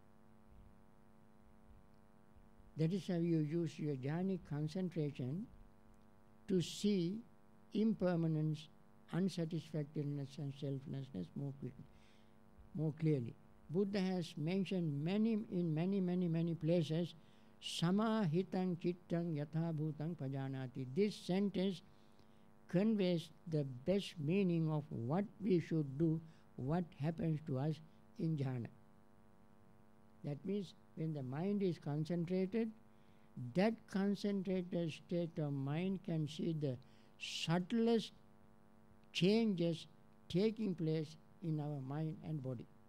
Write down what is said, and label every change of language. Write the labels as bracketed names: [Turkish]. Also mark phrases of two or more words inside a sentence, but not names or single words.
[English] That is how you use your jhanic concentration to see impermanence, unsatisfactoriness and selflessness more clearly. Buddha has mentioned in many places, [Pali] samahitang chittang yatha bhutang pajanati. [English] This sentence conveys the best meaning of what we should do, what happens to us in jhana. That means when the mind is concentrated, that concentrated state of mind can see the subtlest changes taking place in our mind and body.